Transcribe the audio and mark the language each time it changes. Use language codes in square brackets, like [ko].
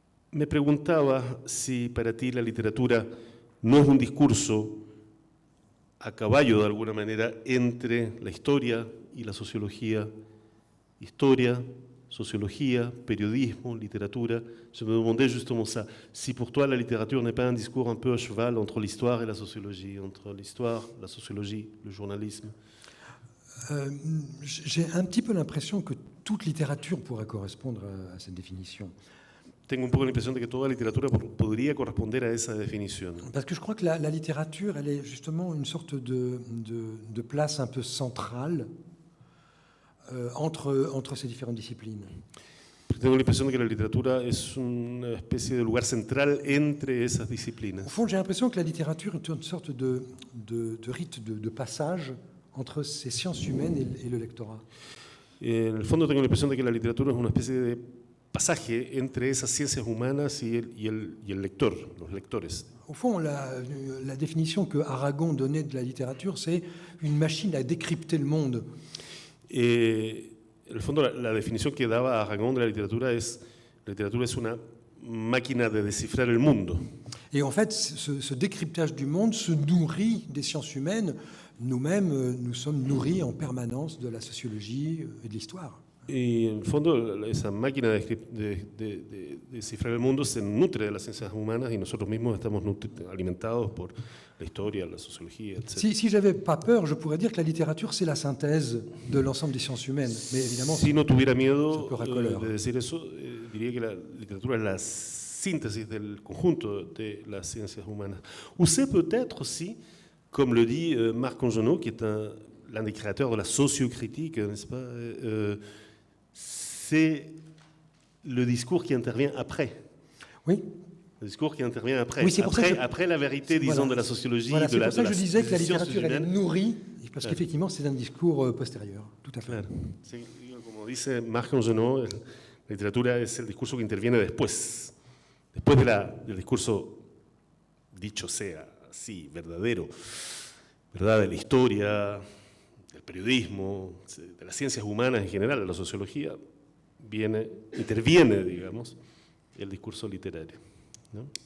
[es] me preguntaba si para ti la literatura no es un discurso a caballo de alguna manera entre la historia y la sociología, historia, [fr] sociologie, periodisme, littérature. Je me demandais justement ça. Si pour toi la littérature n'est pas un discours un peu à cheval entre l'histoire et la sociologie, entre l'histoire, la sociologie, le journalisme. J'ai un petit peu l'impression que toute littérature pourrait correspondre à cette définition. [es] Tengo un poco la impresión de que toda literatura podría corresponder a esa definición. [fr] Parce que je crois que la littérature, elle est justement une sorte de place un peu centrale entre ces différentes disciplines. [es] Tengo la impresión de que la literatura es una especie de lugar central entre esas disciplinas. [fr] Au fond, j'ai l'impression que la littérature est une sorte de rite de passage entre ces sciences humaines et le lectorat. [es] En el fondo tengo la impresión de que la literatura es una especie de pasaje entre esas ciencias humanas y el lector, los lectores. [fr] Au fond, la définition que Aragon donnait de la littérature, c'est une machine à décrypter le monde. [es] En el fondo, la definición que daba Aragon de la literatura es una máquina de descifrar el mundo. [fr] Et en fait, ce décryptage du monde se nourrit des sciences humaines. Nous-mêmes, nous sommes nourris en permanence de la sociologie et de l'histoire. [es] Y en el fondo, esa máquina de descifrar el mundo se nutre de las ciencias humanas y nosotros mismos estamos alimentados por la historia, la sociología, etc. [fr] Si j'avais pas peur, je pourrais dire que la littérature, c'est la synthèse de l'ensemble des sciences humaines. Mais évidemment, [es] si no tuviera miedo de decir eso, diría que la literatura es la síntesis del conjunto de las ciencias humanas. [fr] Ou c'est peut-être aussi, comme le dit Marc Angenot, qui est l'un des créateurs de la sociocritique, n'est-ce pas, c'est le discours qui intervient après. Oui. Le discours qui intervient après. Oui, après la vérité, disons, de la sociologie. Voilà, c'est pour ça que je disais que la sciences littérature, elle est humaines. nourrie, parce qu'effectivement, c'est un discours postérieur. Tout à fait. [es] Claro. Sí, como dice Marc Angenot, la literatura es el discurso que interviene después del discurso, dicho sea así, verdadero, ¿verdad? De la historia, del periodismo, de las ciencias humanas en general, de la sociología, interviene, digamos, el discurso literario, ¿no?